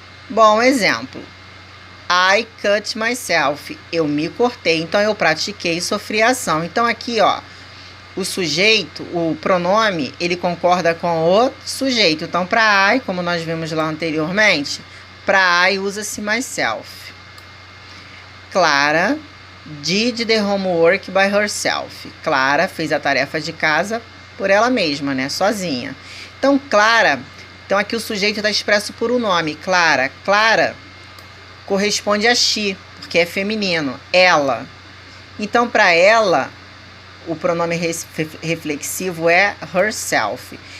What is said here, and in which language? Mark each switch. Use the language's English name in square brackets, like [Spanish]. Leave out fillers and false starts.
[Portuguese] Bom, exemplo. [English] I cut myself. [Portuguese] Eu me cortei. Então, eu pratiquei e sofri a ação. Então, aqui, ó, o sujeito, o pronome, ele concorda com o sujeito. Então, para I, como nós vimos lá anteriormente, para I usa-se myself. [English] Clara did the homework by herself. [Portuguese] Clara fez a tarefa de casa por ela mesma, né? Sozinha. Então, Clara, então aqui o sujeito está expresso por um nome. Clara. Clara corresponde a she, porque é feminino. Ela. Então, para ela, o pronome reflexivo é herself.